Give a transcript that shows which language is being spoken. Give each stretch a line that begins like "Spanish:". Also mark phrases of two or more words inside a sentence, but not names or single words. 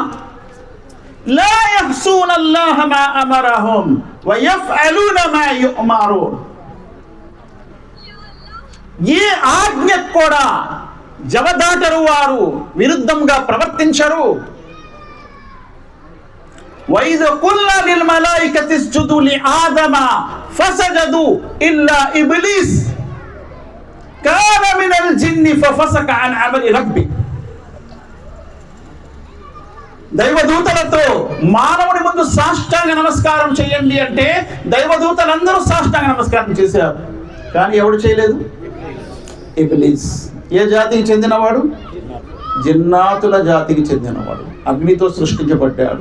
Arabic: لا يعصون الله ما أمرهم و يفعلون ما يؤمرون.
Telugu: ఏ ఆజ్ఞ కూడా జవదాటరు వారు, విరుద్ధంగా ప్రవర్తించరు.
Arabic: وَإِذْ قُلْنَا لِلْمَلَائِكَةِ اسْجُدُوا لِآدَمَ فَسَجَدُوا إِلَّا إِبْلِيسَ كَانَ مِنَ الْجِنِّ فَفَسَقَ عَنْ أَمْرِ رَبِّهِ.
Telugu: దైవదూతలతో మానవుడి ముందు సాష్టాంగ నమస్కారం చేయండి అంటే దైవదూతలందరూ సాష్టాంగ నమస్కారం చేశారు, కానీ ఎవడు చేయలేదు? ఇబ్లీస్. ఏ జాతికి చెందినవాడు? జిన్నాతుల జాతికి చెందినవాడు, అగ్నితో సృష్టించబడ్డాడు.